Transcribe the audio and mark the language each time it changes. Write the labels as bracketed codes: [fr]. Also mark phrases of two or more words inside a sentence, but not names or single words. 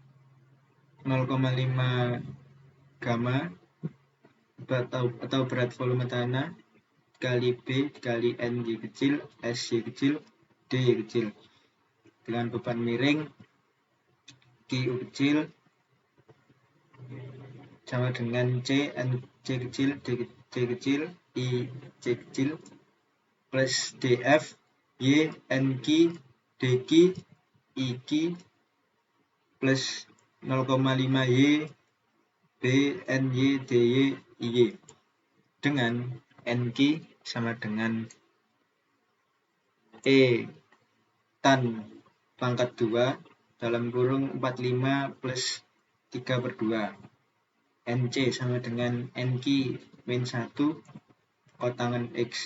[id] 0,5 gamma atau berat volume tanah dikali B dikali NY kecil, SY kecil, DY kecil dengan beban miring QU kecil sama dengan C, NC kecil, D kecil, I, C kecil plus DF, Y, NQ, DQ, IQ plus 0,5 Y, B, NY, DY, IY dengan NQ sama dengan E tan pangkat 2 dalam kurung 45 plus 3/2. NC sama dengan NQ min 1 kotangan X.